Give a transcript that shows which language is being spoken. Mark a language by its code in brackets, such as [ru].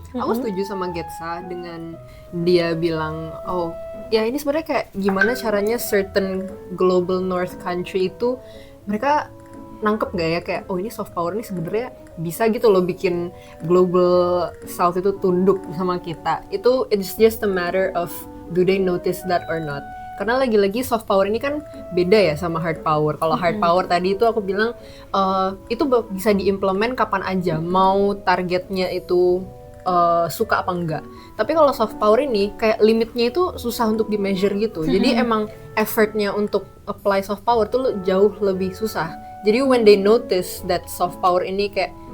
[id] Aku setuju sama Getsa dengan dia bilang, ini sebenarnya kayak gimana caranya [en] certain global north country [id] itu mereka nangkep gak ya kayak ini soft power ini sebenarnya bisa gitu loh bikin global south itu tunduk sama kita. [en] It's just a matter of do they notice that or not. [id] Karena lagi-lagi soft power ini kan beda ya sama hard power. Kalau hard power tadi itu aku bilang itu bisa diimplement kapan aja, mau targetnya itu suka apa enggak. Tapi kalau soft power ini kayak limitnya itu susah untuk di measure gitu. Jadi emang effortnya untuk apply soft power tuh jauh lebih susah. Jadi [en] when they notice that [id] soft power ini kayak